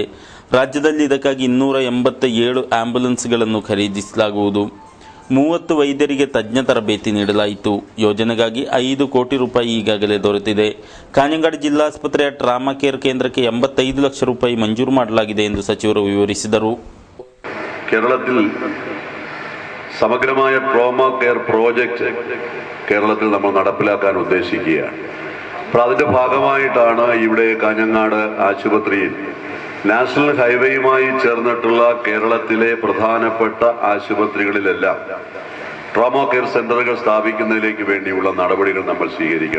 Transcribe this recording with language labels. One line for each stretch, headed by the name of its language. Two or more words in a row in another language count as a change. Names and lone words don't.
Kannada: ರಾಜ್ಯದಲ್ಲಿ ಇದಕ್ಕಾಗಿ 287 ಆಂಬ್ಯುಲೆನ್ಸ್ಗಳನ್ನು ಖರೀದಿಸಲಾಗುವುದು. 30 ವೈದ್ಯರಿಗೆ ತಜ್ಞ ತರಬೇತಿ ನೀಡಲಾಯಿತು. ಯೋಜನೆಗಾಗಿ 5 ಕೋಟಿ ರೂಪಾಯಿ ಈಗಾಗಲೇ ದೊರೆತಿದೆ. ಕಾಞಂಗಾಡ್ ಜಿಲ್ಲಾಸ್ಪತ್ರೆಯ
English: trauma care
Kannada: ಕೇಂದ್ರಕ್ಕೆ 85 ಲಕ್ಷ ರೂಪಾಯಿ ಮಂಜೂರು ಮಾಡಲಾಗಿದೆ ಎಂದು ಸಚಿವರು ವಿವರಿಸಿದರು.
Malayalam: കേരളത്തിൽ സമഗ്രമായ
English: trauma care project
Malayalam: കേരളത്തിൽ നമ്മൾ നടപ്പിലാക്കാൻ ഉദ്ദേശിക്കുകയാണ്. അപ്പോൾ അതിന്റെ ഭാഗമായിട്ടാണ് ഇവിടെ കാഞ്ഞങ്ങാട് ആശുപത്രിയിൽ നാഷണൽ ഹൈവേയുമായി ചേർന്നിട്ടുള്ള കേരളത്തിലെ പ്രധാനപ്പെട്ട ആശുപത്രികളിലെല്ലാം ട്രോമ കെയർ സെന്ററുകൾ സ്ഥാപിക്കുന്നതിലേക്ക് വേണ്ടിയുള്ള നടപടികൾ നമ്മൾ സ്വീകരിക്കുക.